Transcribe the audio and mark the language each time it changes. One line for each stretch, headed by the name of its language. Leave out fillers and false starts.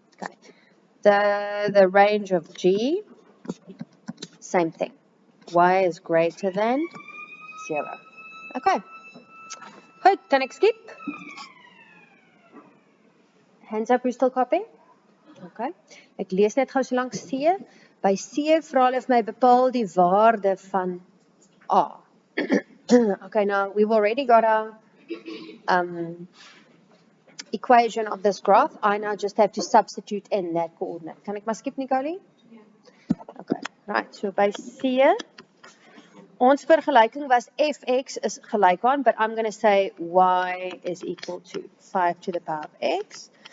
English: Okay. The range of G, same thing. Y is greater than 0. Okay.
Afrikaans: Goed, kan ek skip?
English: Hands up, who's still copying?
Afrikaans: Okay. Ek lees net gou so lank C. By C vra hulle vir my bepaal die waarde van A.
English: Okay, now we've already got our equation of this graph. I now just have to substitute in that coordinate.
Afrikaans: Kan ek maar skip, Nicole? Ja.
English: Okay, right.
Afrikaans: So by C, ons vergelyking was fx is gelyk aan,
English: but I'm going to say y is equal to 5 to the power of x.